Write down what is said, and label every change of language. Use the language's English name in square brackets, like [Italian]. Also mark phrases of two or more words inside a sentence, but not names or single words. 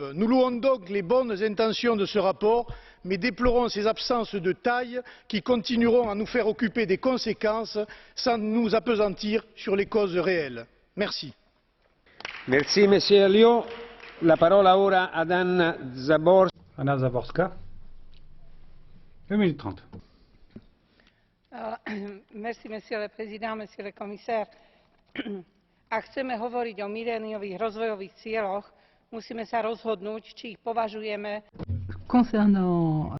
[French] Nous louons donc les bonnes intentions de ce rapport, mais déplorons ces absences de taille qui continueront à nous faire occuper des conséquences sans nous appesantir sur les causes réelles. Merci. Merci, Monsieur Alliot. [Italian] La parola ora ad Anna Zaborska. [French] Anna Zaborska, 1 minute 30. Merci, monsieur le président, monsieur le commissaire. [Slovak] Ak chceme hovoriť o miléniových rozvojových cieľoch, musíme sa rozhodnúť, či ich považujeme. [French] Concernant